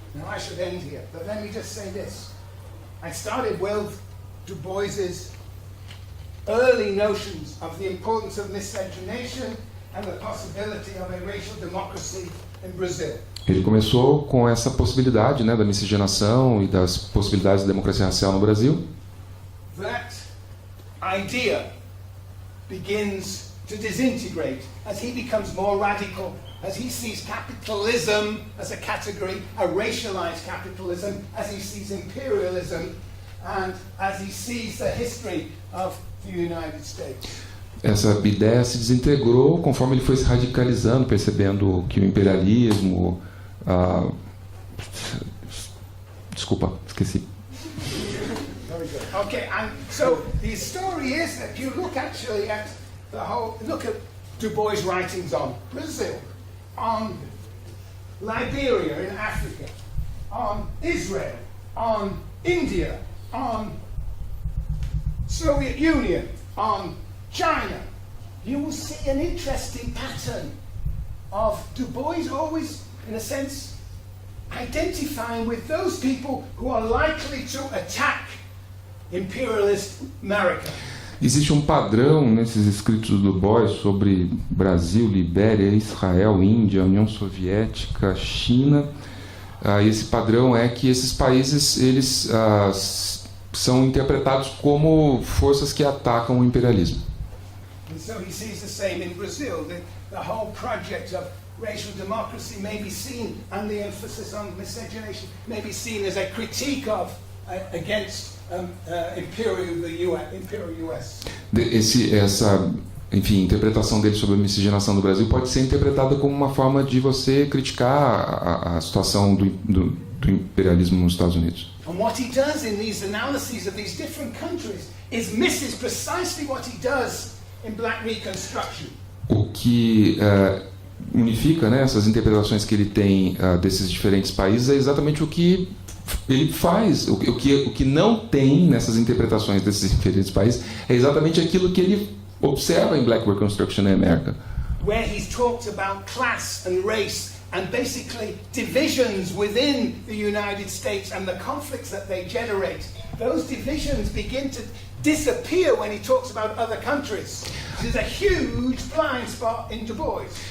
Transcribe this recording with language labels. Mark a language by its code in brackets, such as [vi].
[en] Now I should end here, but let me just say this. I started with Du Bois's early notions of the importance of miscegenation and the possibility of a racial democracy in Brazil. [pt] Ele começou com essa possibilidade, né, da miscigenação e das possibilidades de democracia racial no Brasil. [en] That idea begins to disintegrate as he becomes more radical, as he sees capitalism as a category, a racialized capitalism, as he sees imperialism, and as he sees the history of the United States. [pt] Essa ideia se desintegrou conforme ele foi se radicalizando, percebendo que o imperialismo... Desculpa, esqueci. [en] Very good. Okay, and so the story is that you look actually at look at Du Bois' writings on Brazil, on Liberia in Africa, on Israel, on India, on Soviet Union, on China. You will see an interesting pattern of Du Bois always, in a sense, identifying with those people who are likely to attack imperialist America. [pt] Existe um padrão nesses escritos do Du Bois sobre Brasil, Libéria, Israel, Índia, União Soviética, China. Esse padrão é que esses países eles são interpretados como forças que atacam o imperialismo. [en] And so he sees the same in Brazil. The whole project of racial democracy may be seen, and the emphasis on miscegenation may be seen as a critique of against imperial US. [pt] Essa, enfim, interpretação dele sobre a miscigenação do Brasil pode ser interpretada como uma forma de você criticar a situação do imperialismo nos Estados Unidos. [en] And what he does in these analyses of these different countries is misses precisely what he does in Black Reconstruction. [pt] O que unifica, né, essas interpretações que ele tem desses diferentes países é exatamente o que ele faz. O que não tem nessas interpretações desses diferentes países é exatamente aquilo que ele observa em Black Reconstruction na América. [en] Where he's talked about class and race and basically divisions within the United States and the conflicts that they generate. Those divisions begin to disappear when he talks about other countries. There's a huge blind spot in Du Bois.